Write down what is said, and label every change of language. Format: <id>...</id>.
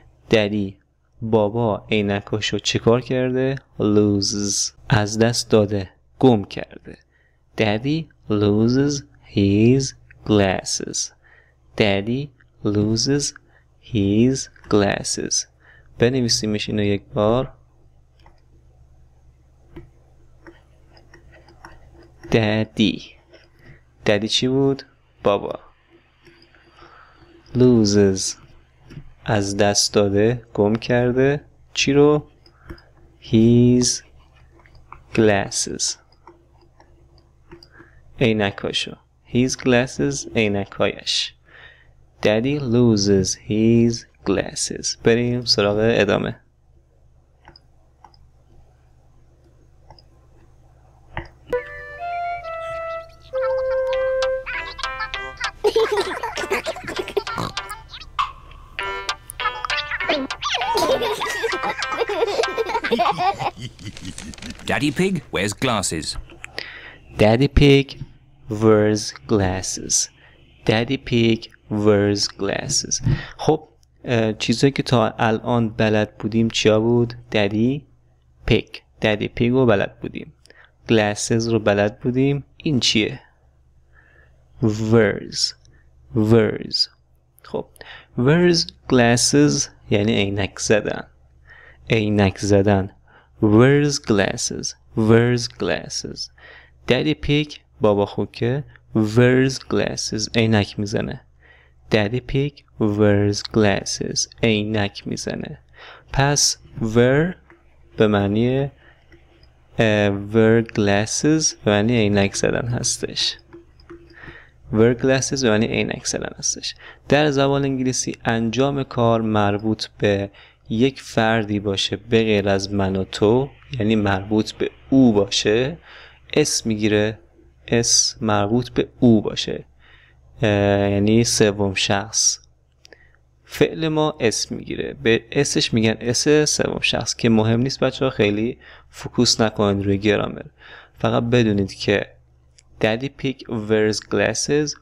<fa>Daddy بابا عینکاشو چیکار کرده؟ loses از دست داده، گم کرده.</fa> <en>Daddy loses his glasses. Daddy loses his glasses.</en> <fa>بنویسیمش اینو یک بار. Daddy چی بود؟ بابا. loses از دست داده، گم کرده. چی رو؟</fa> <en>his glasses.</en> <fa>عینکاشو.</fa> <en>his glasses عینکایش. Daddy loses his glasses.</en> <fa>بریم سراغ ادامه.</fa> <en>Daddy Pig wears glasses. Daddy Pig wears glasses. Daddy Pig wears glasses.</en> <fa>خب چیزایی که تا الان بلد بودیم چیا بود؟ Daddy Pig. Daddy Pig رو بلد بودیم. Glasses رو بلد بودیم. این چیه؟ wears.</fa> <en>wears.</en> <fa>خب</fa> <en>wears glasses</en> <fa>یعنی عینک زدن. عینک زدن.</fa> <en>wears glasses. wears glasses.</en> <fa>Daddy Pig بابا خوکه</fa> <en>wears glasses</en> <fa>عینک میزنه.</fa> <en>Daddy Pig wears glasses</en> <fa>عینک میزنه. پس wear به معنی</fa> <en>wear glasses</en> <fa>به معنی عینک زدن هستش.</fa> <en>wear glasses</en> <fa>به معنی عینک زدن هستش. در زبان انگلیسی انجام کار مربوط به یک فردی باشه به غیر از من و تو، یعنی مربوط به او باشه، اسم میگیره. اسم مربوط به او باشه، یعنی سوم شخص. فعل ما اسم میگیره، به اسش میگن اس سوم شخص که مهم نیست بچه ها، خیلی فوکوس نکنید روی گرامر. فقط بدونید که</fa> <en>Daddy Pig wears glasses.</en>